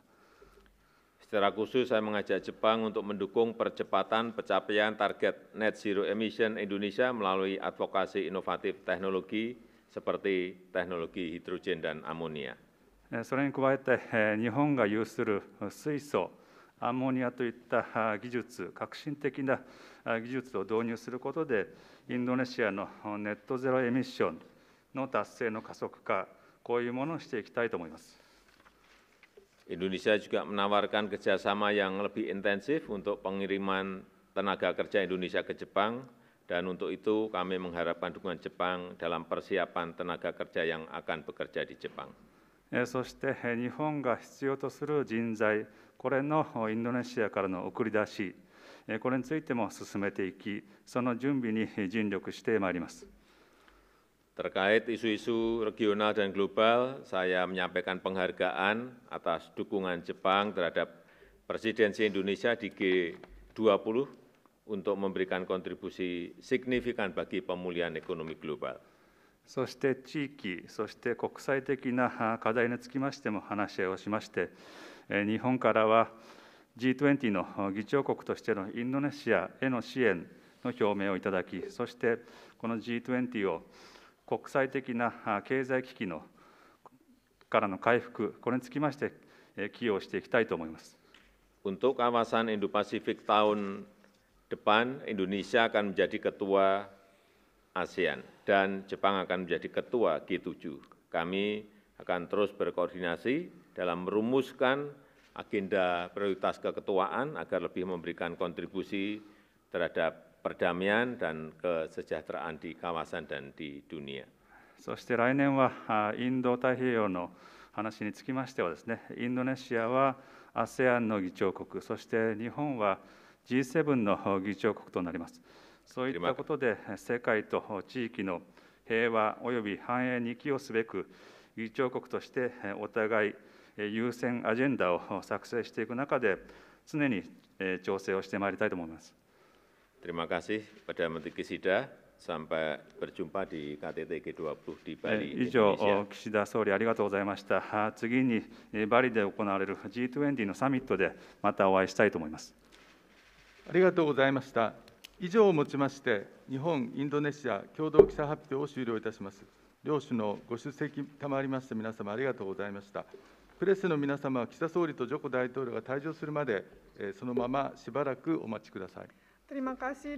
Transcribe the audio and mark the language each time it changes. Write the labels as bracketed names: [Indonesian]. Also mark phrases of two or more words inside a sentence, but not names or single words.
[Indonesian] Secara khusus saya mengajak Jepang untuk mendukung percepatan pencapaian target [English] net zero emission [Indonesian] Indonesia melalui advokasi inovatif teknologi seperti teknologi hidrogen dan amonia. [Japanese] それに加えて日本が有する水素、アンモニアといった技術、革新的な技術を導入することで、インドネシアのネットゼロエミッションの達成の加速化、こういうものをしていきたいと思います。 [Indonesian] Indonesia juga menawarkan kerjasama yang lebih intensif untuk pengiriman tenaga kerja Indonesia ke Jepang Dan untuk itu kami mengharapkan dukungan Jepang dalam persiapan tenaga kerja yang akan bekerja di Jepang. [Japanese] そして日本が必要とする人材、これのインドネシアからの送り出し、これについても進めていき、その準備に尽力してまいります。 [Indonesian] Terkait isu-isu regional dan global, saya menyampaikan penghargaan atas dukungan Jepang terhadap presidensi Indonesia di G20 untuk memberikan kontribusi signifikan bagi pemulihan ekonomi global. [Japanese] そして地域、そして国際的な課題につきましても話し合いをしまして、日本からは G20 の議長国としてのインドネシアへの支援の表明をいただき、そしてこの G20 を国際的な経済危機のからの回復、これにつきまして寄与していきたいと思います。 [Indonesian] Untuk kawasan Indo-Pasifik tahun depan, Indonesia akan menjadi ketua ASEAN dan Jepang akan menjadi ketua G7. Kami akan terus berkoordinasi dalam merumuskan agenda prioritas keketuaan agar lebih memberikan kontribusi terhadap perdamaian dan kesejahteraan di kawasan dan di dunia. [Japanese] そして来年はインド太平洋の話につきましてはですね、インドネシアは ASEAN の議長国、そして日本は G7 の議長国となります。そういったことで世界と地域の平和および繁栄に寄与すべく議長国としてお互い優先アジェンダを作成していく中で常に調整をしてまいりたいと思います。 [Indonesian] Terima kasih kepada Menteri Kisida. Sampai berjumpa di KTT G20 di Bali, [Japanese] 以上、 Indonesia. 岸田総理ありがとうございました。次にバリで行われる G20 のサミットでまたお会いしたいと思います。ありがとうございました。以上をもちまして、日本・インドネシア共同記者発表を終了いたします。両首脳、ご出席賜りました皆様、ありがとうございました。プレスの皆様は岸田総理とジョコ大統領が退場するまで、そのまましばらくお待ちください。 [Indonesian] Terima kasih.